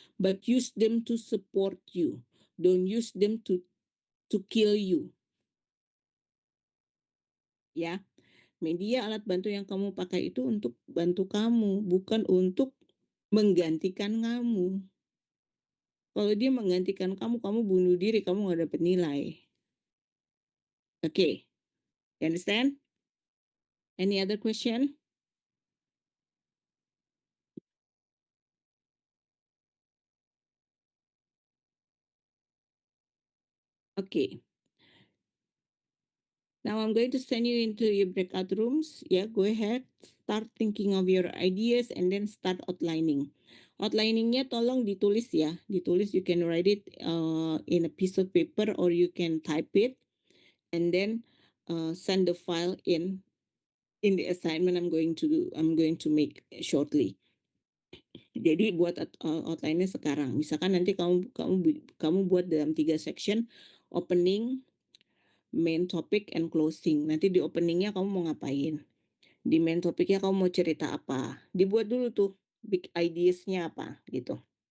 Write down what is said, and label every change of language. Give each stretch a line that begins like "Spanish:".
English: But use them to support you. Don't use them to kill you.
Indonesian: Ya. Media alat bantu yang kamu pakai itu untuk bantu kamu, bukan untuk menggantikan kamu. Kalau dia menggantikan kamu, kamu bunuh diri, kamu nggak dapat nilai.
English: Okay. You understand? Any other question? Okay. Now I'm going to send you into your breakout rooms. Yeah, go ahead. Start thinking of your ideas and then start outlining.
Indonesian: Outliningnya tolong ditulis ya. Ditulis,
English: you can write it in a piece of paper or you can type it and then send the file in the assignment I'm going to make shortly.
Indonesian: Jadi buat outline-nya sekarang. Misalkan nanti kamu buat dalam 3 section, opening, main topic, and closing. Nanti di openingnya kamu mau ngapain? Di main topiknya kamu mau cerita apa? Dibuat dulu tuh big ideas-nya apa gitu.